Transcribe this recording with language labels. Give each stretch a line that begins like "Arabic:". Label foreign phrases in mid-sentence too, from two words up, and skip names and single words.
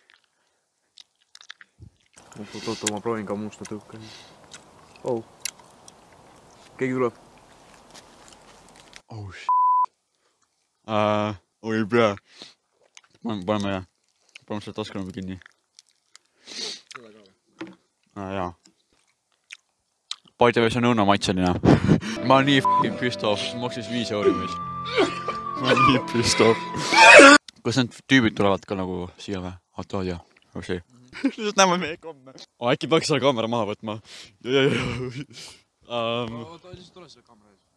Estonian: Oot, ma proovin ka musta tõuka. Keegi tuleb.
English: Oh shit.
Estonian: Oi pea. Paneme selle taskunumbi kinni. Jaa.
English: By the way,
Estonian: see on õuna maitseline. Ma olen nii
English: f***ing pissed off,
Estonian: maksis 5 euri mees. Ma olen nii
English: pissed off.
Estonian: Kas need tüübid tulevad ka nagu siia või? Tood ja, see. Nüüd näeme meie komme. Äkki peaks selle kaamera maha võtma. Oota, lihtsalt tule selle kaamera ees.